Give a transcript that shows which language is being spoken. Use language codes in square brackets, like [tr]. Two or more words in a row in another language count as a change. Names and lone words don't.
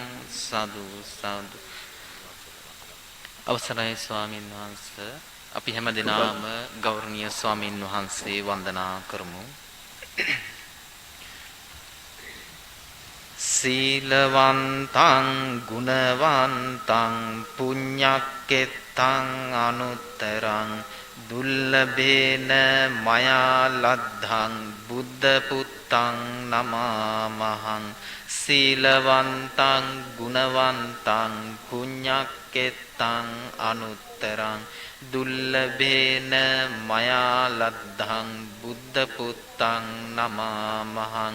[si] සදු සදු. අවසරයි ස්වාමීන් වහන්සේ අපි හැමදෙනාම ගෞරවනීය ස්වාමීන් වහන්සේ වන්දනා කරමු. [pi] සීලවන්තං ගුණවන්තං පුඤ්ඤක්කෙත්තං අනුත්තරං දුල්ලභේන මයා ලද්ධං බුද්ධ පුත්තං නමාමහං. සීලවන්තං ගුණවන්තං පුඤ්ඤක්කෙත්තං අනුත්තරං දුල්ලභේන මයා ලද්ධං බුද්ධ පුත්තං නමාමහං.